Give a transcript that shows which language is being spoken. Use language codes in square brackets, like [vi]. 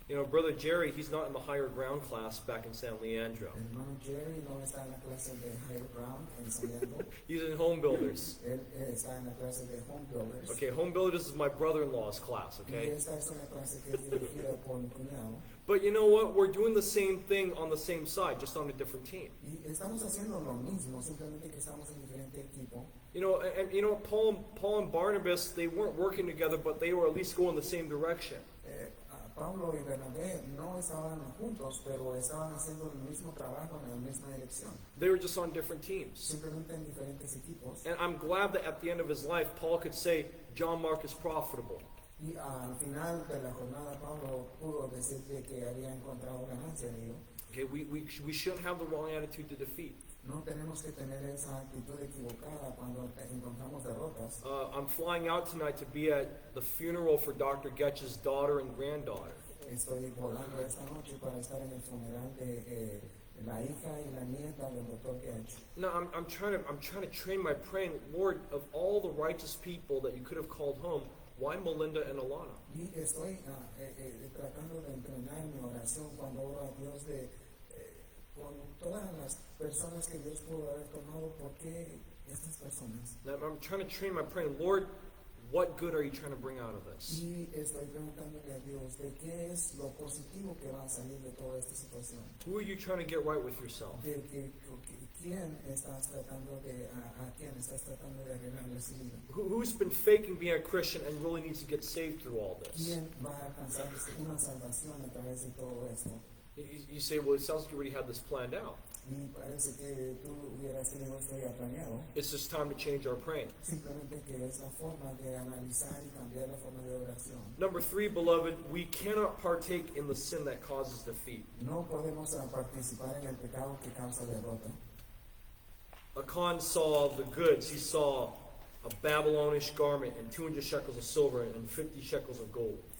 [en] Brother Jerry, he's not in the higher ground class back in San Leandro. [es] El hermano Jerry no está en la clase de higher ground en San Leandro. [en] He's in home builders. [es] Él está en la clase de home builders. [en] Okay, home builders is my brother-in-law's class, [es] Y [en] okay? [es] esta es una clase que es dirigida por mi cuñado. [en] But you know what? We're doing the same thing on the same side, just on a different team. [es] Y estamos haciendo lo mismo, simplemente que estamos en diferente equipo. [en] Paul and Barnabas, they weren't working together, but they were at least going the same direction. [es] Pablo y Bernabé no estaban juntos, pero estaban haciendo el mismo trabajo en la misma dirección. [en] They were just on different teams. [es] Simplemente en diferentes equipos. [en] And I'm glad that at the end of his life, Paul could say, John Mark is profitable. [es] Y al final de la jornada, Pablo pudo decir que había encontrado ganancia en ello. [en] Okay, we shouldn't have the wrong attitude to defeat. [es] No tenemos que tener esa actitud equivocada cuando encontramos derrotas. [en] I'm flying out tonight to be at the funeral for Dr. Getch's daughter and granddaughter. [es] Estoy volando esta noche para estar en el funeral de la hija y la nieta del Dr. Getch. [en] No, I'm trying to train my praying. Lord, of all the righteous people that you could have called home, why Melinda and Alana? [es] Y estoy tratando de entrenar mi oración cuando oro a Dios con todas las personas que Dios pudo haber tomado. ¿Por qué estas personas? [en] I'm trying to train my praying. Lord, what good are you trying to bring out of this? [es] Y estoy preguntándole a Dios de qué es lo positivo que va a salir de toda esta situación. [en] Who are you trying to get right with yourself? [es] ¿Quién estás tratando a quién estás tratando de arreglarle su vida? [en] Who's been faking being a Christian and really needs to get saved through all this? [es] ¿Quién va a alcanzar una salvación a través de todo esto? [en] You say, well, it sounds like you already had this planned out. [es] Y parece que tú hubieras tenido esto ya planeado. [en] It's just time to change our praying. [es] Simplemente que es la forma de analizar y cambiar la forma de oración. [en] Number 3, beloved, we cannot partake in the sin that causes defeat. [es] No podemos participar en el pecado que causa derrota. [en] Achan saw the goods. He saw a Babylonish garment and 200 shekels of silver and 50 shekels of gold.